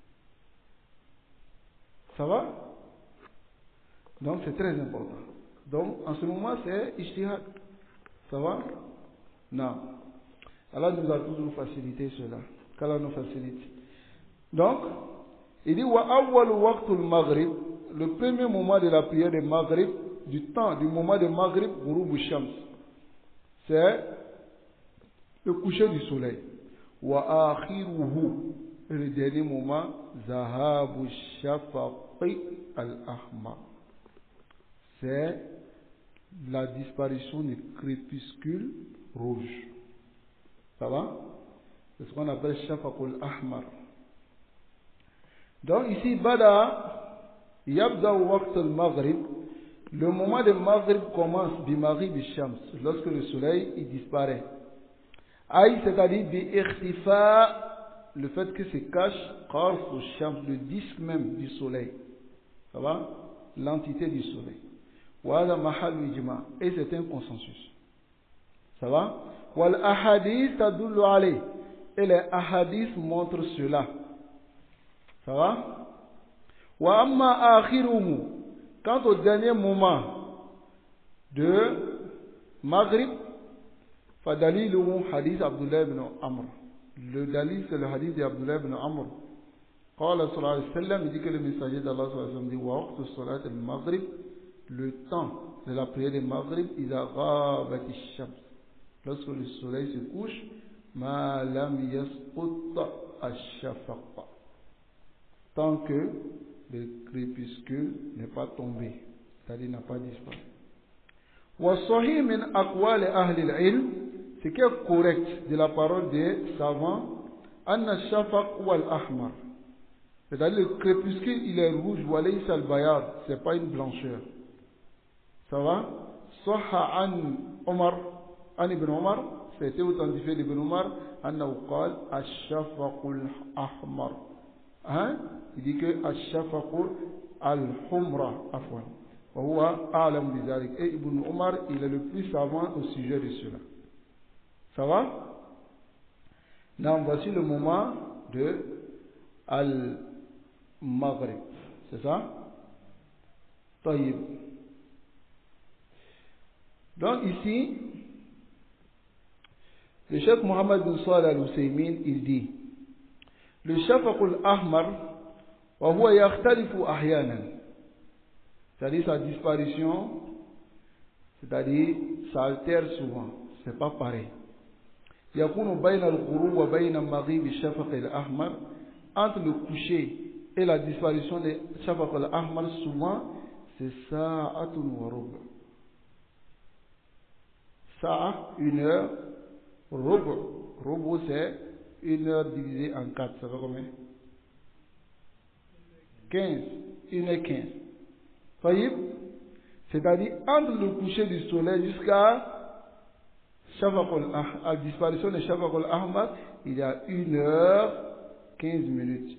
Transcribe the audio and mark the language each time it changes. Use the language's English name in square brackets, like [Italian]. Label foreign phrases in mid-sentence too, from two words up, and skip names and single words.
[French] Ça va? Donc c'est très important. Donc en ce moment c'est ijtihad. Ça va? Non. Allah nous a toujours facilité cela. Qu'Allah nous facilite. Donc, il dit [Arabic] وأول وقت المغرب, [French] le premier moment de la prière de Maghrib, du moment de Maghrib, [Arabic] غروب الشمس. [French] C'est le coucher du soleil. [Arabic] وآخره, [French] le dernier moment, [Arabic] ذهاب الشفق الأحمر. [French] C'est la disparition du crépuscule rouge. Ça va? C'est ce qu'on appelle [Arabic] الشفق الأحمر. [French] Donc ici, [Arabic] بدأ يبدأ وقت المغرب, [French] le moment de Maghrib commence [Arabic] بمغرب الشمس, [French] lorsque le soleil il disparaît. Aïe, c'est-à-dire [Arabic] باختفاء, [French] le fait que se cache [Arabic] قرص الشمس, [French] le disque même du soleil. Ça va? L'entité du soleil. [Arabic] وهو محل إجماع, [French] et c'est un consensus. Ça va? [Arabic] والأحاديث تدل عليه, [French] et les ahadiths montrent cela. Ça va? [Arabic] وأما آخره, [French] quant au dernier moment de Maghrib, [Arabic] فدليله حديث [French] Abdullah ibn Amr. Le dalil c'est le hadith d'Abdullah ibn Amr. [Arabic] قال صلى الله عليه وسلم, [French] il dit que le messager d'Allah [Arabic] صلى الله عليه وسلم [French] dit [Arabic] ووقت صلاة المغرب, [French] le temps de la prière de Maghrib, [Arabic] إذا غابت الشمس, [French] lorsque le soleil se couche, [Arabic] ما لم يسقط الشفق, [French] tant que le crépuscule n'est pas tombé, c'est-à-dire n'a pas disparu. [Arabic] والصحيح من أقوال أهل العلم, [French] ce qui est correct de la parole des savants, [Arabic] أن الشفق الأحمر, [French] c'est-à-dire le crépuscule il est rouge, [Arabic] وليس البياض, [French] c'est pas une blancheur. Ça va? [Arabic] صح عن عمر، عن ابن عمر, [French] c'était authentifié d'Ibn Omar, [Arabic] أنه قال الشفق الأحمر. [French] Hein? Il dit que [Arabic] الشفق الحمرة، عفوا. وهو أعلم بذلك. [French] Et Ibn Omar, il est le plus savant au sujet de cela. Ça va? Donc voici le moment de al-maghrib. C'est ça? Taïb. Donc ici, le Cheikh Mohammed bin Salih al-Husaymin, il dit, le [Arabic] الشفق الأحمر, وهو يختلف أحيانا, [French] c'est-à-dire sa disparition, c'est-à-dire ça altère souvent, c'est pas pareil. [Arabic] يكون بين الغروب وبين مغرب الشفق الأحمر, [French] entre le coucher et la disparition de [Arabic] الشفق الأحمر, [French] souvent c'est [Arabic] ساعة وربع'. [French] Sa'a, 1 heure, rubu' c'est 1 heure divisée en 4, ça fait combien? 15, 1h15. Voyez? C'est-à-dire entre le coucher du soleil jusqu'à la disparition de [Arabic] الشفق الأحمر, [French] il y a 1h15.